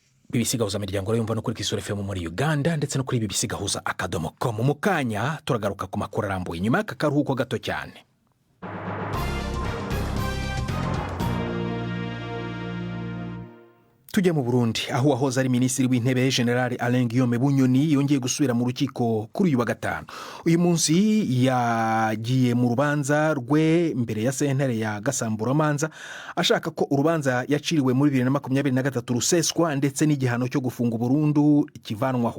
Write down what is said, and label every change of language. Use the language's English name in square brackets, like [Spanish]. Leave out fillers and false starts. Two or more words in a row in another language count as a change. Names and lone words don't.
[Kinyarwanda] BBC gahuza miryango yumva no kuri Kisoro FM muri Uganda ndetse no kuri BBC gahuza akadomo.com. Mu kanya turagaruka ku makuru arambuye nyuma y'aka karuhuko gato cyane. Tujye mu Burundi aho wahoze ari minisitiri w'intebe General Alain Guillaume Bunyoni yongeye gusubira mu rukiko kuri uyu wa gatanu. Uyu munsi yagiye mu rubanza rwe mbere ya sentare ya Gasamburamanza ashaka ko urubanza yaciriwe muri 2023 ruseswa ndetse n'igihano cyo gufunga burundu kivanwaho.